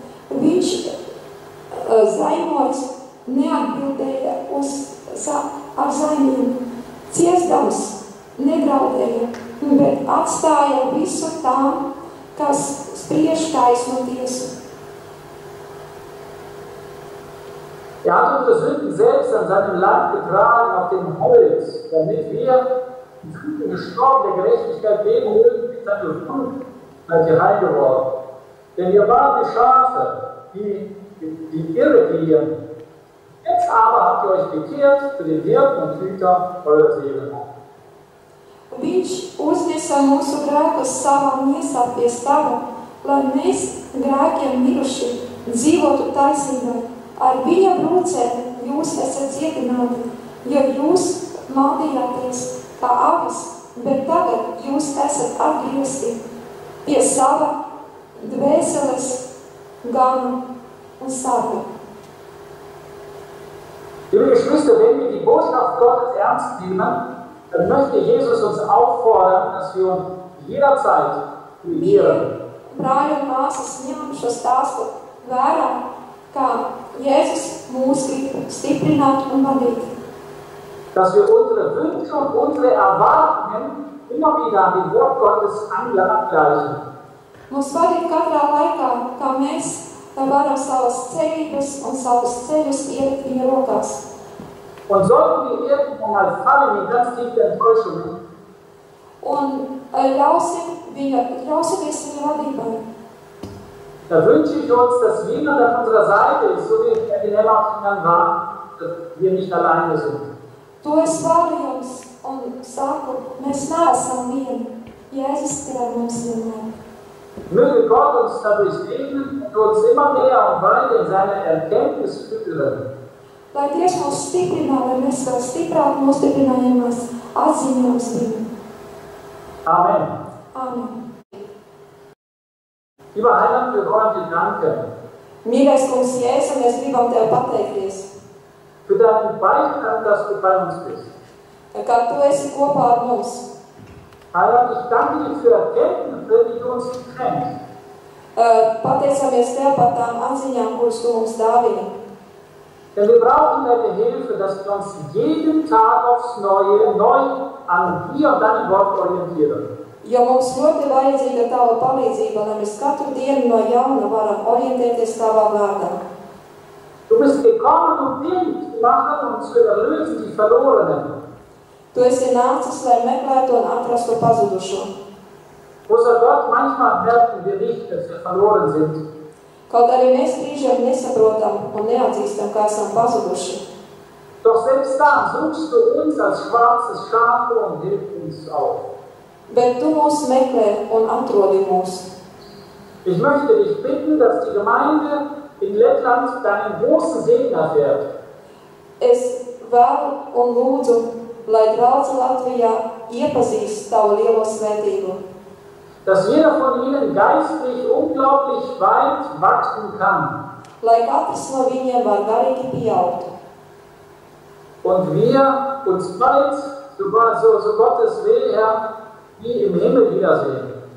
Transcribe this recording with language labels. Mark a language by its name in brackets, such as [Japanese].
[Latvian] Viņš zaimots neatbildēja ar zaimiem, ciesdams nedraudēja, bet atstāja visu tām, kas spriež taisnu tiesu. [German] Er hat unsere Sünden selbst an seinem Leib getragen auf dem Holz, damit wir im Frieden gestorben der Gerechtigkeit leben mögen, mit seiner Blut seid ihr heil geworden. Denn ihr wart die Schafe, die irregehen. Jetzt aber habt ihr euch bekehrt zu den Hirten und Hüter eurer Seelen. [Latvian] Viņš uzņesa mūsu grēkus savā miesā pie stava, lai mēs grēkiem miruši dzīvotu taisnībai. Ar viņa brūcēm jūs esat cietināti, jo jūs maldījāties kā avis Bet tagad jūs esat atgriezti pie sava dvēseles gana un sarga. [German] Liebe Geschwister, wenn wir die Botschaft Gottes ernst nehmen, dann möchte Jesus uns auffordern, dass wir uns jederzeit bemühen. [Latvian] Brāļi un māsas ņem šo stāstu vērā, kā Jēzus mūs grib stiprināt un vadīt. [German] Dass wir unsere Wünsche und unsere Erwartungen immer wieder an dem Wort Gottes angleichen. [Latvian] Mums vajag katrā laikā, kā mēs varam savas cerības un savus ceļus ielikt viņa rokās. [German] Und sollten wir irgendwann mal fallen in ganz tiefe Enttäuschungen, [Latvian] Un ļausimies viņa vadībai. [German] da wünsche ich uns, dass jemand an unserer Seite ist, so wie der Dilemma war, dass wir nicht alleine sind. [Latvian] To es varu jums un saku, mēs neesam vieni. Jēzus ir ar mums vienmēr. [German] Möge Gott uns dadurch segnen und uns immer mehr und weiter in seine Erkenntnis führen. [Latvian] Lai Dievs mūs stiprina, lai mēs vēl stiprāk nostiprinājamies atzīmējums viņu. [German] Amen. [Latvian] Amen. [German] Lieber Heiland, wir wollen dir danken [Latvian] Mīļais kungs Jēzu, mēs gribam tev pateikties, [German] für deinen Beistand, dass du bei uns bist. [Latvian] kā tu esi kopā ar mums. [German] Heiland, ich danke dir für Erkenntnisse, die du uns schenkst. [Latvian] Pateicamies tev par tām atziņām, kuras tu mums dāvini. [German] Denn wir brauchen deine Hilfe, dass wir uns jeden Tag aufs Neue neu an dir und deinem Wort orientieren. [Latvian] Jo mums ļoti vajadzīga tava palīdzība, lai mēs katru dienu no jauna varam orientēties tavā vārdā. [German] Du bist gekommen, um Dienst zu machen und zu erlösen die Verlorenen. [Latvian] Tu esi nācis, lai meklētu un atrastu pazudušo. [German] Großer Gott, manchmal merken wir nicht, dass wir verloren sind. [Latvian] Kaut arī mēs brīžiem nesaprotam un neatzīstam, kā esam pazuduši. [German] Doch selbst dann suchst du uns als schwarzes Schaf und hilfst uns auf. [Latvian] Bet tu mūs meklē un atrodi mūs. [German] Ich möchte dich bitten, dass die Gemeinde in Lettland deinen großen Segen erfährt. [Latvian] Es vēlu un lūdzu, lai draudze Latvijā iepazīst tavu lielo svētību. [German] Dass jeder von ihnen geistlich unglaublich weit wachsen kann. [Latvian] Lai katrs no viņiem var garīgi pieaugt. [German] Und wir uns bald, so Gottes Will, Herr, wie im Himmel wiedersehen.